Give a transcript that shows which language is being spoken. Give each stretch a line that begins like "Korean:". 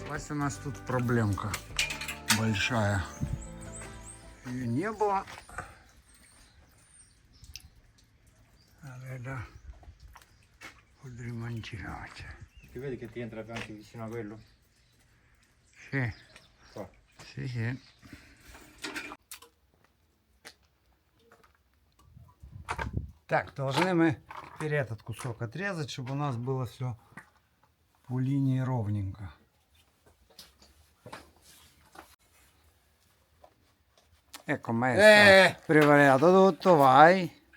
Russian: У нас тут проблемка большая. Ее не было. Надо подремонтировать.
Italian: Ti vedi che ti entra anche vicino a quello? Sì. Qua. Sì, sì.
Russian: Так, должны мы теперь этот кусок отрезать, чтобы у нас было все по линии ровненько.
Italian: Ecco maestro, preparato tutto, vai.